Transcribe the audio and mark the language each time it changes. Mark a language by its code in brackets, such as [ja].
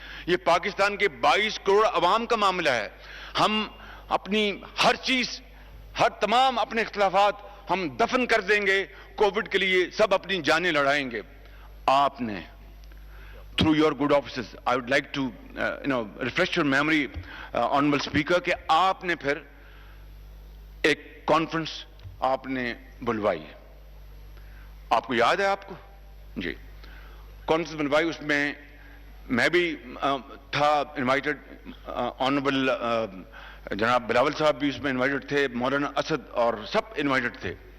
[ur] یہ پاکستان کے 22 کروڑ عوام کا معاملہ ہے. ہم اپنی ہر چیز, ہر تمام اپنے اختلافات ہم دفن کر دیں گے, کووڈ کے لیے سب اپنی جانیں لڑائیں گے. آپ نے [en] through your good offices, I would like to refresh your memory, honorable speaker, [ur] کہ آپ نے پھر ایک کانفرنس آپ نے بلوائی. آپ کو یاد ہے؟ آپ کو جی کانفرنس بلوائی, اس میں میں بھی تھا انوائٹڈ, آنریبل جناب بلاول صاحب بھی اس میں انوائٹڈ تھے, مولانا اسد اور سب انوائٹڈ تھے.